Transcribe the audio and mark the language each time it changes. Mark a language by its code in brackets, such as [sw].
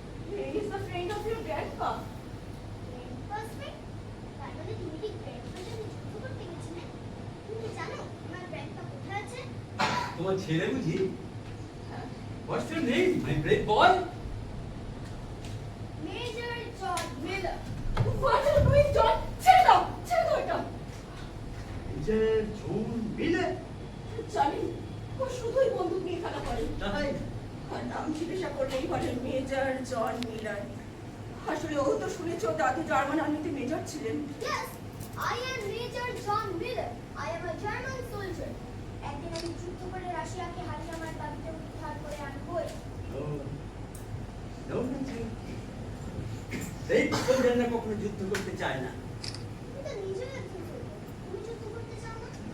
[en] He is the friend of your grandpa. Breakfast friend? [bn] তার মানে তুমি কি breakfast এ যুদ্ধ করতে গেছিলে? তুমি জানো আমার ব্যাগটা কোথায় আছে? তোমার ছেলে বুঝি? [en] What's your name, my brave boy? Major John Miller. What are you doing, John? [bn] ছেড়ে দাও এটা। [en] Major John Miller? [bn] জানি ও শুধুই বন্দুক নিয়ে খেলা করে। তাই? আর নাম জিজ্ঞাসা করলেই বলে মেজর জন মিলার। আসলে ও তো শুনেছ দাদু জার্মান আর্মিতে মেজর ছিলেন। [en] Yes, I am Major John Miller. I am a German soldier. [bn] একদিন আমি যুদ্ধ করে রাশিয়াকে হারিয়ে আমার বাড়িতে উদ্ধার করে আনবই। [en] No, Major. [bn] এই সোলজাররা কখনো যুদ্ধ করতে চায় না। তুমি তো নিজেই একজন soldier. তুমি যুদ্ধ করতে চাও না?